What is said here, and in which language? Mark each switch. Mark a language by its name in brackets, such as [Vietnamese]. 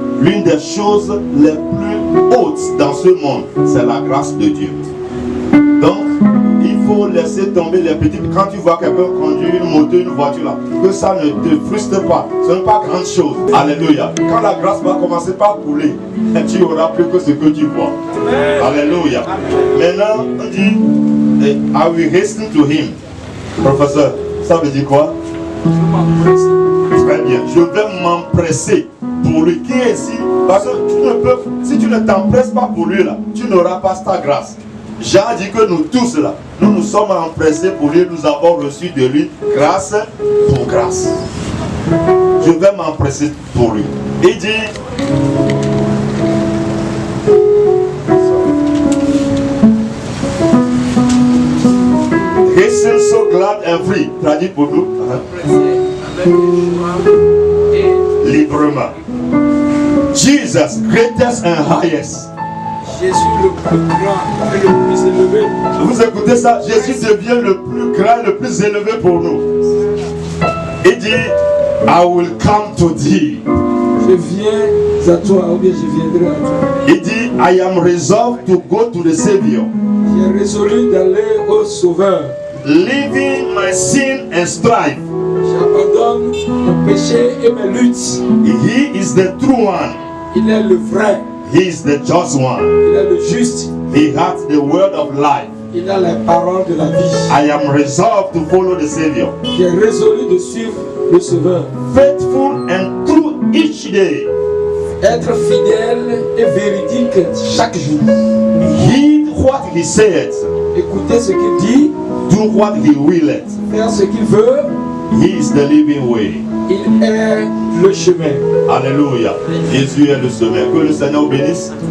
[French] L'une des choses les plus hautes dans ce monde, c'est la grâce de Dieu. Donc, il faut laisser tomber les petites. Quand tu vois quelqu'un conduire une moto, une voiture là, que ça ne te frustre pas. Ce n'est pas grande chose. Alléluia. Quand la grâce va commencer par couler, tu auras plus que ce que tu vois. Alléluia. Maintenant, on dit, [English] I will hasten to him. [French] Professeur, ça veut dire quoi? Très bien. Je vais m'empresser pour lui. Qui est ici? Parce que si tu ne t'empresses pas pour lui là, tu n'auras pas ta grâce. Jean dit que nous tous là, nous sommes empressés pour lui, nous avons reçu de lui grâce pour grâce. Je vais m'empresser pour lui. Il dit, [English] hasten so glad and free. [French] Traduit pour nous. Librement. [English] Jesus, greatest and highest. [French] Jésus le plus grand et le plus élevé. Vous écoutez ça? Jésus devient le plus grand et le plus élevé pour nous. Il dit, [English] I will come to thee. [French] Je viens à toi, ou bien je viendrai à toi. Il dit, [English] I am resolved to go to the Savior. [French] J'ai résolu d'aller au Sauveur. [English] Leaving my sin and strife. [French] J'abandonne mon péché et mes luttes. [English] He is the true one. [French] Il est le vrai. [English] He is the just one. [French] Il est le juste. [English] He has the word of life. [French] Il a les paroles de la vie. [English] I am resolved to follow the Savior. [French] J'ai résolu de suivre le Sauveur. [English] Faithful and true each day. [French] Être fidèle et véridique chaque jour. [English] Heed what he said. [French] Écouter ce qu'il dit. [English] Do what he willeth. [French] Faire ce qu'il veut. [English] He is the living way. [French] Il est le chemin. Alléluia. Jésus est le chemin. Que le Seigneur bénisse.